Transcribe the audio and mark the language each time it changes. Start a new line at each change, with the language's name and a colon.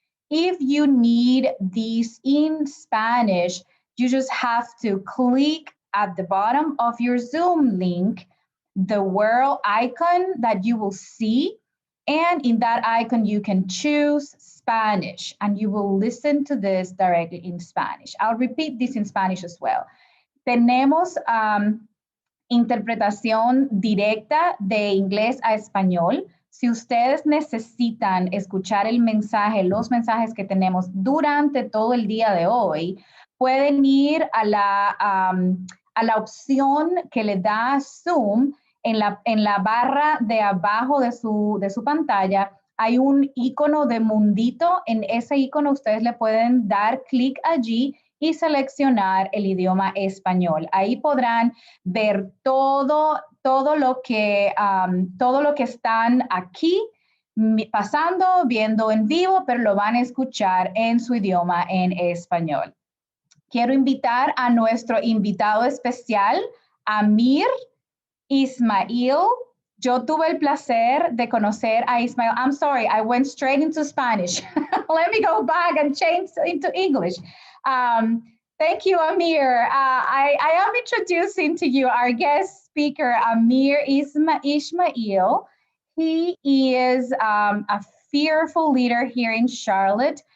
English: If you need these in Spanish, you just have to click at the bottom of your Zoom link, the world icon that you will see. And in that icon, you can choose Spanish, and you will listen to this directly in Spanish. I'll repeat this in Spanish as well.
Spanish: Tenemos interpretación directa de inglés a español. Si ustedes necesitan escuchar el mensaje, los mensajes que tenemos durante todo el día de hoy, pueden ir a la opción que le da Zoom en la barra de abajo de su pantalla. Hay un icono de mundito. En ese icono ustedes le pueden dar clic allí y seleccionar el idioma español. Ahí podrán ver todo lo que están aquí pasando, viendo en vivo, pero lo van a escuchar en su idioma en español. Quiero invitar a nuestro invitado especial, Amir Ismail. Yo tuve el placer de conocer a Ismail.
English: I'm sorry, I went straight into Spanish. Let me go back and change into English. Thank you, Amir. I am introducing to you our guest speaker, Amir Ismail. He is a fearful leader here in Charlotte.